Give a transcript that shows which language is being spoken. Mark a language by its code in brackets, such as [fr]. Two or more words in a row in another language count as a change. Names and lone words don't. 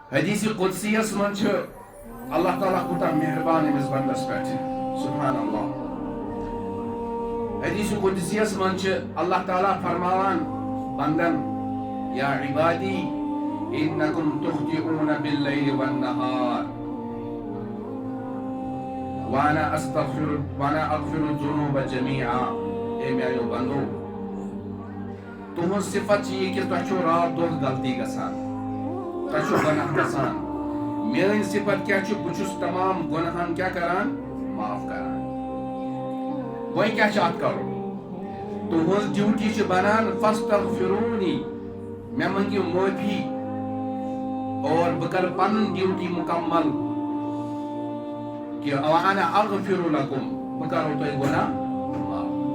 [ks] حدیث قدسیس من چھ اللہ تعالیٰ کوتاہ مہربان امس بندس پہ [ar] سبحان اللہ. [ks] حدیث قدسیس من چھ اللہ تعالیٰ فرماوان بندن [ar] یا عبادی انکم تخطئون باللیل والنہار وانا اغفر الذنوب جميعا. [ks] اے میانو بندو تہذ صفت یہ کہ تہ چھو رات دۄہ غلطی گژھان تہ چھو گناہ گژھان. میٲنۍ صفت کیا چھ بہ چھُس تمام گناہن کیا کران معاف کران. وۄنۍ کیا چھ اتھ کرُن تہذ ڈیوٹی چھ بنان فاستغفرونی مےٚ منگیو معافی اور بہ کر پنن ڈیوٹی مکمل کہ [ar] وانا اغفر لکم [ks] بہ کرو تۄہہِ گناہ معاف.